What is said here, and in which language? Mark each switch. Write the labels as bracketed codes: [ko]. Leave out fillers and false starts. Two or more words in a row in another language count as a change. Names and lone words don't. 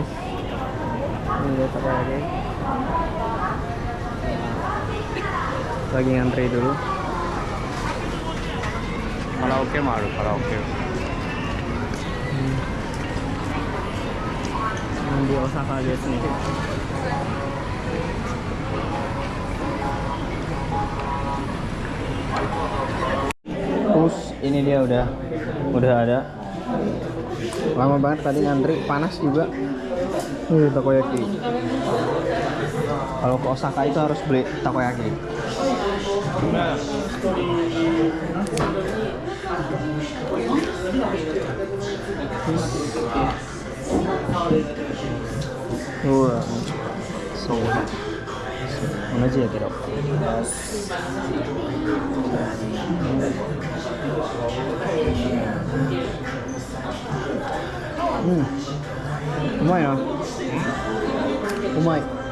[id] Beli takoyaki. Lagi ngantri dulu. [ja] カラオケもあるカラオケ。 [id] Di Osaka guys nih. Terus ini dia udah ada. Lama banget tadi ngantri, panas juga. Takoyaki. Kalau ke Osaka itu harus beli takoyaki. Wah, [ja] so同じやけど。うまいな。うまい。